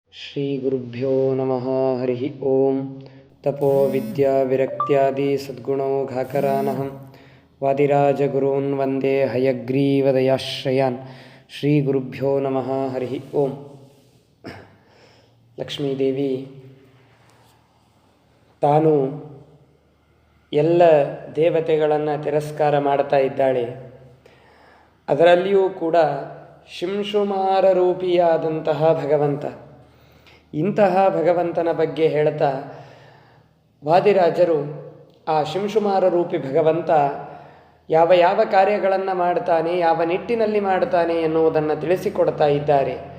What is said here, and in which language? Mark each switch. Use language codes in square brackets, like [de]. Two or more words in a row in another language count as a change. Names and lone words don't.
[sa] ಶ್ರೀ ಗುರುಭ್ಯೋ ನಮಃ. ಹರಿ ಓಂ. ತಪೋ ವಿದ್ಯಾ ವಿರಕ್ತ್ಯಾದಿ ಸದ್ಗುಣೌಘಾಕರಾನಹಂ ವಾದಿರಾಜಗುರೂನ್ ವಂದೇ ಹಯಗ್ರೀವದಯಾಶ್ರಯಾನ್. ಶ್ರೀ ಗುರುಭ್ಯೋ ನಮಃ. ಹರಿ ಓಂ. [kn] ಲಕ್ಷ್ಮೀದೇವಿ ತಾನು ಎಲ್ಲ ದೇವತೆಗಳನ್ನು ತಿರಸ್ಕಾರ ಮಾಡ್ತಾ ಇದ್ದಾಳೆ. ಅದರಲ್ಲಿಯೂ ಕೂಡ ಶಿಂಶುಮಾರ ರೂಪಿಯಾದಂತಹ ಭಗವಂತ, ಇಂತಹ ಭಗವಂತನ ಬಗ್ಗೆ ಹೇಳ್ತಾ ವಾದಿರಾಜರು ಆ ಶಿಂಶುಮಾರ ರೂಪಿ ಭಗವಂತ ಯಾವ ಯಾವ ಕಾರ್ಯಗಳನ್ನು ಮಾಡ್ತಾನೆ, ಯಾವ ನಿಟ್ಟಿನಲ್ಲಿ ಮಾಡ್ತಾನೆ ಎನ್ನುವುದನ್ನು ತಿಳಿಸಿಕೊಡ್ತಾ ಇದ್ದಾರೆ.